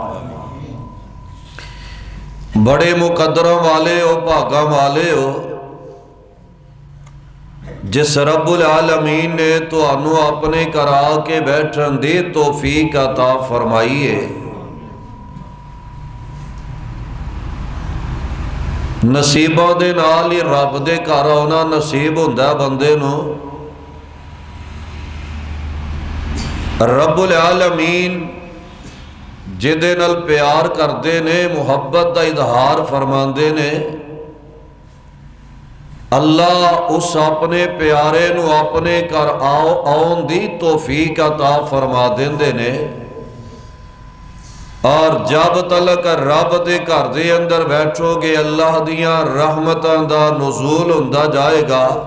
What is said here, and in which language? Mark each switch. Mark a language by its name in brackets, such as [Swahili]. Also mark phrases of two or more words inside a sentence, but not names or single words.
[Punjabi] بڑے مقدروں والے ہو، بھاگاں والے ہو، جس رب العالمین نے تو انو اپنے کرا کے بیٹھن دے توفیق عطا فرمائیے۔ نصیباں دے نال ہی رب دے گھر آؤݨا نصیب ہندا بندے نوں. [Arabic] رب العالمین [Punjabi] جیہدے نال پیار کردے نے، محبت دا اظہار فرماندے نے، اللہ اس اپنے پیارے نوں اپنے گھر آؤݨ دی توفیق عطا فرما دیندے نے. اور جب تلک رب دے گھر دے اندر بیٹھو گے اللہ دیاں رحمتاں دا نزول ہندا جائے گا.